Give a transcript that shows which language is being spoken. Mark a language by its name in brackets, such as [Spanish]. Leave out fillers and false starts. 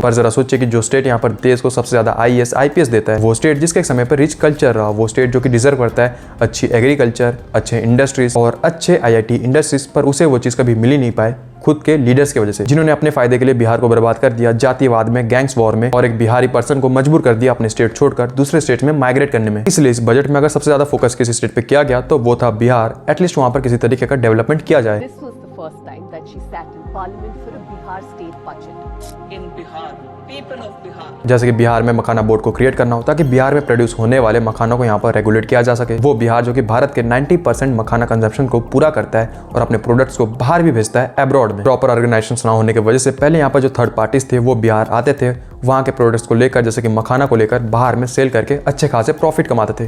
[Hindi] पर जरा सोचे कि जो स्टेट यहाँ पर देश को सबसे ज्यादा IAS IPS देता है, वो स्टेट जिसके समय पर रिच कल्चर रहा, वो स्टेट जो कि डिजर्व करता है अच्छी एग्रीकल्चर, अच्छे इंडस्ट्रीज और अच्छे IIT इंडस्ट्रीज, पर उसे वो चीज कभी मिल ही नहीं पाए खुद के लीडर्स की वजह से, जिन्होंने अपने फायदे के लिए बिहार को बर्बाद कर दिया जातिवाद में, गैंग्स वॉर में, और एक बिहारी पर्सन को मजबूर कर दिया अपने स्टेट छोड़कर दूसरे स्टेट में माइग्रेट करने में। इसलिए इस बजट में अगर सबसे ज्यादा फोकस किसी स्टेट पे किया गया तो वो था बिहार। एटलीस्ट वहां पर किसी तरीके का डेवलपमेंट किया जाए। [English] This was the first time that she sat in parliament for a Bihar state budget. In Bihar, people of Bihar. [Hindi] जैसे कि बिहार में मखाना बोर्ड को क्रिएट करना हो ताकि बिहार में प्रोड्यूस होने वाले मखानों को यहाँ पर रेगुलेट किया जा सके। वो बिहार जो कि भारत के 90% मखाना कंजम्पशन को पूरा करता है और अपने प्रोडक्ट्स को बाहर भी भेजता है अब्रॉड में। प्रॉपर ऑर्गेनाइजेशन ना होने की वजह से पहले यहाँ पर जो थर्ड पार्टीज थे वो बिहार आते थे, वहाँ के प्रोडक्ट्स को लेकर जैसे कि मखाना को लेकर बाहर में सेल करके अच्छे खासे प्रॉफिट कमाते थे।